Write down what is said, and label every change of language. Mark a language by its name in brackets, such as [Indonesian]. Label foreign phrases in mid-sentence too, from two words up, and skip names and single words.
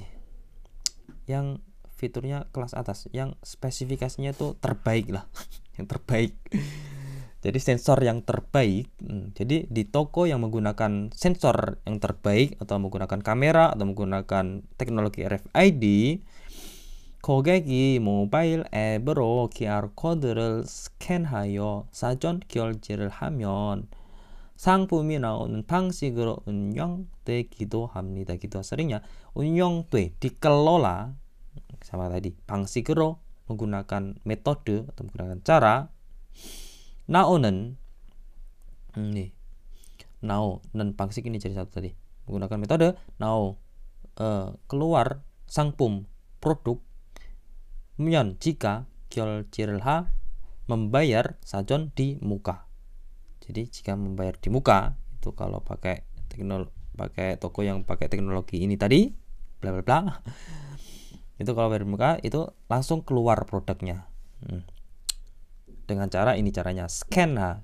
[Indonesian] Yang fiturnya kelas atas, yang spesifikasinya itu terbaik lah. Yang terbaik. Jadi sensor yang terbaik. Jadi di toko yang menggunakan sensor yang terbaik atau menggunakan kamera atau menggunakan teknologi RFID, [Korean] 고객이 모바일 앱으로 QR 코드를 스캔하여 사전 결제를 하면 상품이 나오는 방식으로 운영됩니다. 운영되기도 합니다. 기도 [Indonesian] seringnya 운영돼 dikelola sama tadi 방식으로 menggunakan metode atau menggunakan cara. 나오는 nih [Korean] 나오는 방식 [Indonesian] ini jadi satu tadi menggunakan metode keluar 상품 produk 면 jika 결제를 membayar sajon di muka. Jadi jika membayar di muka itu kalau pakai toko yang pakai teknologi ini tadi bla bla bla itu kalau bayar di muka itu langsung keluar produknya dengan cara ini, caranya scan